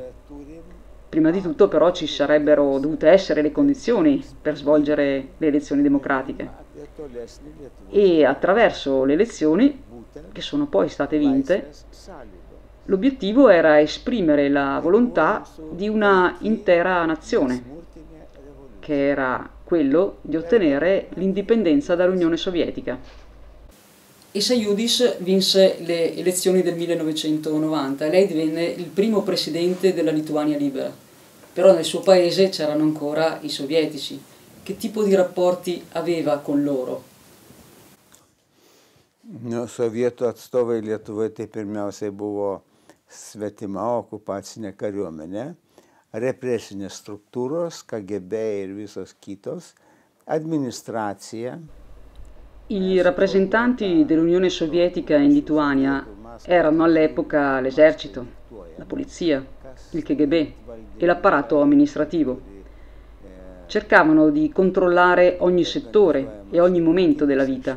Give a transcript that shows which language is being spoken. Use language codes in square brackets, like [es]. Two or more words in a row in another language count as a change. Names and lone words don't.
[it] Prima di tutto però ci sarebbero dovute essere le condizioni per svolgere le elezioni democratiche e attraverso le elezioni, che sono poi state vinte, l'obiettivo era esprimere la volontà di una intera nazione, che era quello di ottenere l'indipendenza dall'Unione Sovietica. E Sajudis vinse le elezioni del 1990 e lei divenne il primo presidente della Lituania libera. Però nel suo paese c'erano ancora i sovietici. Che tipo di rapporti aveva con loro? [lt] Sovietų atstovai Lietuvoje tai pirmiausiai buvo svetima okupacinė kariuomenė, represinės struktūros, KGB ir visos kitos, administracija. [it] I rappresentanti dell'Unione Sovietica in Lituania erano all'epoca l'esercito, la polizia, il KGB e l'apparato amministrativo. Cercavano di controllare ogni settore e ogni momento della vita.